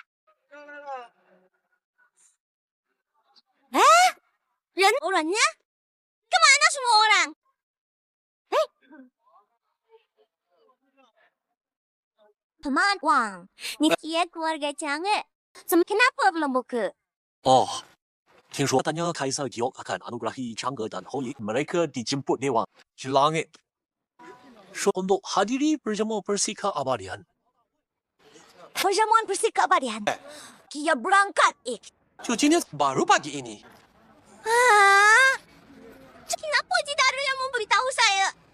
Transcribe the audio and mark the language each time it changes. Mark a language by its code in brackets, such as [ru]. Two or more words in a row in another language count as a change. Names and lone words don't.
[id] Dan orangnya? Kemana semua orang? Teman Wang, ni dia keluarga Chang'e. Kenapa belum buka? Oh, 听说 katanya Kaisar Giok akan anugerahi Chang'e dan Hui. Mereka dijemput Dewa di langit. So, untuk hadiri perjamuan persika abadian. Perjamuan persika abadian. Dia berangkat. [zh] 就今天 [id] baru pagi ini. Kenapa tidak ada yang memberitahu saya?